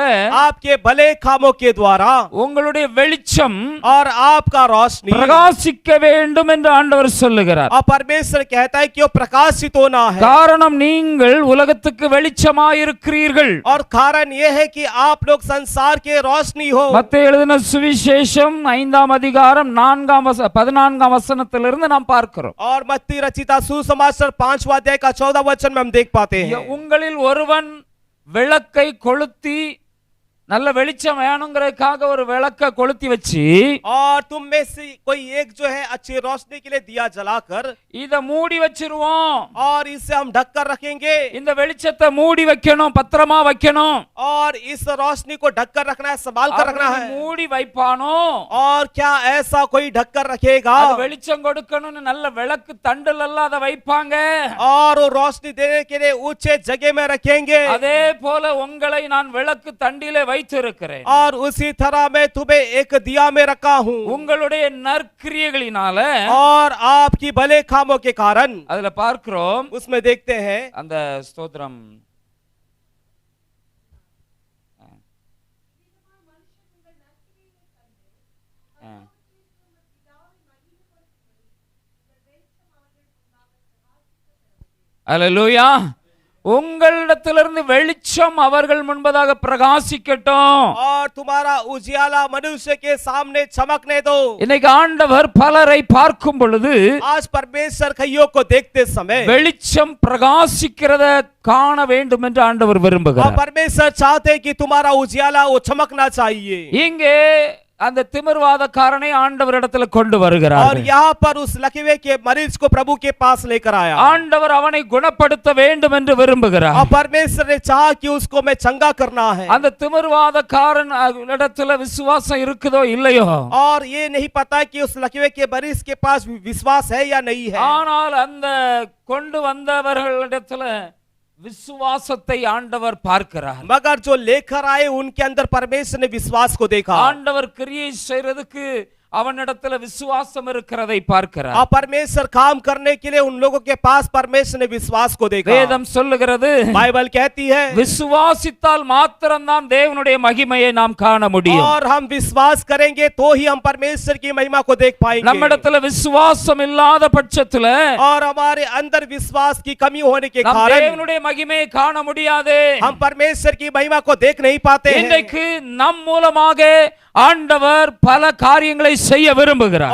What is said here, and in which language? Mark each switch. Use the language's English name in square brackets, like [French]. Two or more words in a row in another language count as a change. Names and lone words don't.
[Hindi] आपके भले कामों के द्वारा [Tamil] உங்களுடைய வெளிச்சம் [Hindi] और आपका रोशनी [Tamil] பிரகாசிக்க வேண்டும் என்று ஆண்டவர் சொல்லுகிறார். [Hindi] और परमेश्वर कहता है कि वो प्रकाशित होना है। [Tamil] காரணம் நீங்கள் உலகத்துக்கு வெளிச்சமாயிருக்கிறீர்கள். [Hindi] और कारण ये है कि आप लोग संसार के रोशनी हो। [Tamil] மத்தேயு எழுதின சுவிசேஷம் 5ஆம் அதிகாரம் 14ஆம் வசனத்திலிருந்து நாம் பார்க்கிறோம். [Hindi] और मत्ती रचिता सुसमाचार 5वां अध्याय का 14वां वचन में हम देख पाते हैं। [Tamil] உங்களில் ஒருவன் விளக்கை கொளுத்தி நல்ல வெளிச்சம் வேணுங்கிறதுக்காக ஒரு விளக்க கொளுத்தி வச்சு [Hindi] और तुम में से कोई एक जो है अच्छी रोशनी के लिए दिया जलाकर [Tamil] இத மூடி வச்சிருவோம், [Hindi] और इसे हम ढक कर रखेंगे [Tamil] இந்த வெளிச்சத்தை மூடி வைக்கணும், பத்திரமா வைக்கணும். [Hindi] और इस रोशनी को ढक कर रखना है, संभाल कर रखना [Tamil] அப்படி [Hindi] है। [Tamil] மூடி வைப்பானோ? [Hindi] और क्या ऐसा कोई ढक कर रखेगा? [Tamil] அது வெளிச்சம் கொடுக்கணும்னு நல்ல விளக்கு தண்டுல எல்லாம் அதை வைப்பாங்க. [Hindi] और वो रोशनी देने के लिए ऊंचे जगह में रखेंगे। [Tamil] அதே போல உங்களை நான் விளக்கு தண்டிலே வைத்திருக்கிறேன். [Hindi] और उसी तरह मैं तुम्हें एक दिया में रखा हूँ। [Tamil] உங்களுடைய நற்கிரியைகளினால [Hindi] और आपकी भले कामों के कारण [Tamil] அதுல பார்க்கிறோம், [Hindi] उसमें देखते हैं [Tamil] அந்த ஸ்தோத்திரம் அல்லேலூயா. உங்களிடத்திலிருந்து வெளிச்சம் அவர்கள் முன்பதாக பிரகாசிக்கட்டும். [Hindi] और तुम्हारा उजियाला मनुष्य के सामने चमकने दो। [Tamil] இன்னைக்கு ஆண்டவர் பலரை பார்க்கும் பொழுது [Hindi] आज परमेश्वर कईयों को देखते समय [Tamil] வெளிச்சம் பிரகாசிக்கிறத காண வேண்டும் என்று ஆண்டவர் [Hindi] और [Tamil] விரும்புகிறார். [Hindi] परमेश्वर चाहते हैं कि तुम्हारा उजियाला वो चमकना चाहिए। [Tamil] இங்கே அந்த திமிர்வாதக்காரனை ஆண்டவர் இடத்துல கொண்டு [Hindi] और [Tamil] வருகிறார். [Hindi] यहाँ पर उस लकवे के मरीज को प्रभु के पास लेकर आया [Tamil] ஆண்டவர் அவனை குணப்படுத்த வேண்டும் என்று விரும்புகிறார். [Hindi] और परमेश्वर ने चाहा कि उसको मैं चंगा करना है। [Tamil] அந்த திமிர்வாதக்காரன் இடத்துல விசுவாசம் இருக்குதோ இல்லையோ, [Hindi] और ये नहीं पता कि उस लकवे के मरीज के पास विश्वास है या नहीं है। [Tamil] ஆனால் அந்த கொண்டு வந்தவர்களிடத்துல விசுவாசத்தை ஆண்டவர் பார்க்கிறார். [Hindi] मगर जो लेकर आए उनके अंदर परमेश्वर ने विश्वास को देखा। [Tamil] ஆண்டவர் கிரியை செய்யறதுக்கு அவனிடத்துல விசுவாசம் இருக்கிறதை பார்க்கிறார். [Hindi] और परमेश्वर काम करने के लिए उन लोगों के पास परमेश्वर ने विश्वास को देखा। [Tamil] வேதம் சொல்லுகிறது, [Hindi] बाइबल कहती है [Tamil] விசுவாசித்தால் மாத்திரம்தான் தேவனுடைய மகிமையை நாம் காண முடியும். [Hindi] और हम विश्वास करेंगे तो ही हम परमेश्वर की महिमा को देख पाएंगे। [Tamil] நம்மிடத்துல விசுவாசம் இல்லாத பட்சத்துல [Hindi] और हमारे अंदर विश्वास की कमी होने के [Tamil] நாம் [Hindi] कारण [Tamil] தேவனுடைய மகிமையை காண முடியாது. [Hindi] हम परमेश्वर की महिमा को देख नहीं पाते हैं। [Tamil] இன்றைக்கு நம் மூலமாக ஆண்டவர் பல காரியங்களை செய்ய விரும்புகிறார்.